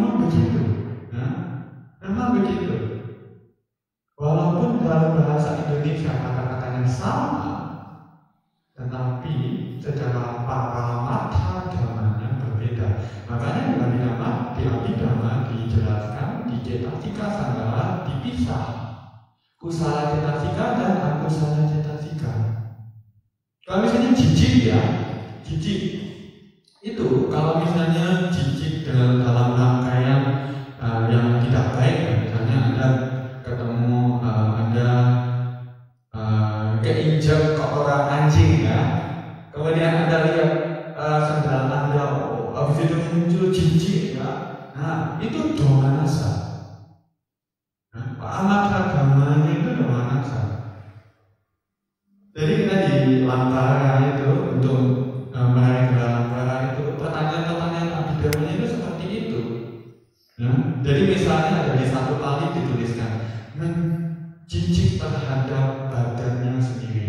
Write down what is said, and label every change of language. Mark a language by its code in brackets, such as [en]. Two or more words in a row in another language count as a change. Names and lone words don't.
[id] begitu. Memang begitu. Walaupun dalam bahasa Indonesia kata-katanya sama, tetapi secara [pi] paramata dhamanya [id] berbeda. Makanya di Abhidhamma dijelaskan di [pi] cetasika sanggara [id] dipisah. [pi] Kusala cetasika dan akusala cetasika. [id] Kalau misalnya jijik ya, jijik itu kalau misalnya jijik dalam rangkaian yang tidak baik, misalnya Anda ketemu Anda keinjak kotoran anjing ya, kemudian Anda lihat sandal Anda, habis itu muncul jijik ya, nah itu domanasa. [pi] Paramata dhamanya itu domanasa. [id] Jadi kita di Lantara itu untuk meraih Lantara itu pertanyaan-pertanyaan Abhidhamma itu seperti itu. Jadi misalnya ada di satu kali dituliskan menjijik terhadap badannya sendiri.